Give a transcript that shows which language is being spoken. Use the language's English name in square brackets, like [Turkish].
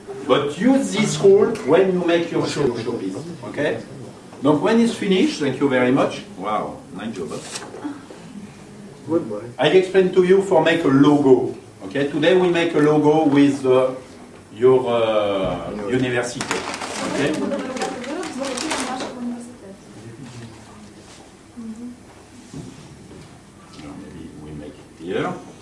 [English] But use this rule when you make your showpiece. Okay? Donc when it's finished, thank you very much. Wow, nice job. Good boy. I explain to you for make a logo. Okay? Today we make a logo with your university. Okay? [Ukrainian] будемо робити вироб з логотипом нашого університету. [English] Now maybe we make it here.